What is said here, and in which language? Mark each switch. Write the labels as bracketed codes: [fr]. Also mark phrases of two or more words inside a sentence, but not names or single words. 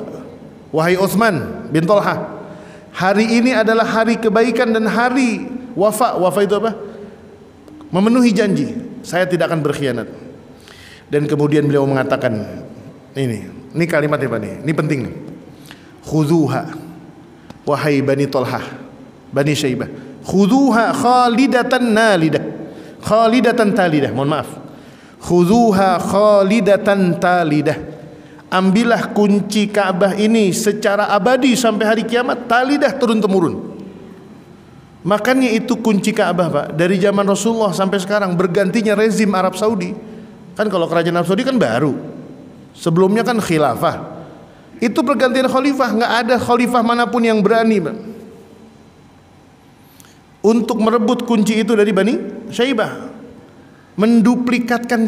[id] Wahai Utsman bin Talha, hari ini adalah hari kebaikan dan hari wafa. Wafa itu apa? Memenuhi janji. Saya tidak akan berkhianat. Dan kemudian beliau mengatakan, ini kalimatnya Pak nih, ini penting nih. [ar] خذوها, [id] wahai Bani Talha, Bani Syaibah, [ar] خذوها خالدة نالدة خالدة تالدة, [id] mohon maaf, [ar] خذوها خالدة تالدة, [id] ambillah kunci Ka'bah ini secara abadi sampai hari kiamat, talidah, turun temurun. Makanya itu kunci Ka'bah Pak, dari zaman Rasulullah sampai sekarang. Bergantinya rezim Arab Saudi, kan kalau kerajaan Arab Saudi kan baru, sebelumnya kan khilafah. Itu pergantian khalifah, nggak ada khalifah manapun yang berani Pak untuk merebut kunci itu dari Bani Syaibah, menduplikatkan.